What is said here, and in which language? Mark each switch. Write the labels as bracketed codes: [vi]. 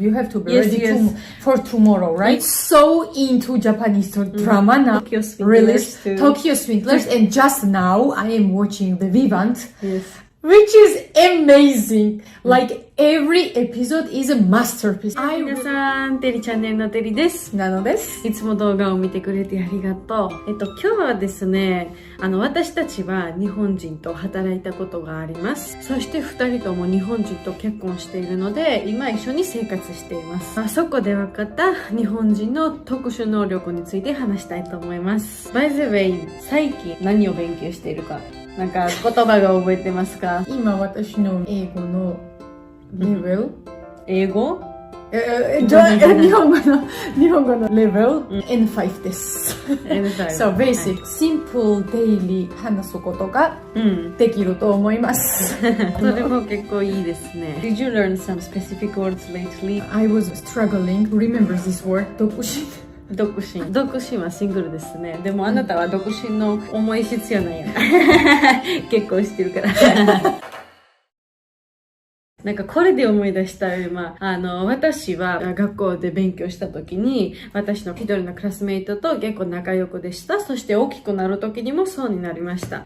[en] You have to be ready for tomorrow, right? It's so into Japanese drama now. Tokyo Swindlers, and just now I am watching the Vivant, which is amazing. Like every episode is a masterpiece. [ja] 皆さん、テリチャンネルのテリです。なのです。いつも動画を見てくれてありがとう。今日はですね、私たちは日本人と働いたことがあります。そして2人とも日本人と結婚しているので、今一緒に生活しています。そこで分かった日本人の特殊能力について話したいと思います。 [en] By the way、 [ja] 最近何を勉強しているか、なんか言葉が覚えてますか？今私の英語のレベル、英語？日本語のレベル N5 です。 [en] So basic, simple daily [ja] 話すことができると思います。それも結構いいですね。 [en] Did you learn some specific words lately? I was struggling to remember this word. [ja] 独身はシングルですね。でもあなたは独身の思い必要ないよ。結婚してるから。なんかこれで思い出した今、私は学校で勉強した時に、私の一人のクラスメイトと結構仲良くでした。そして大きくなる時にもそうになりました。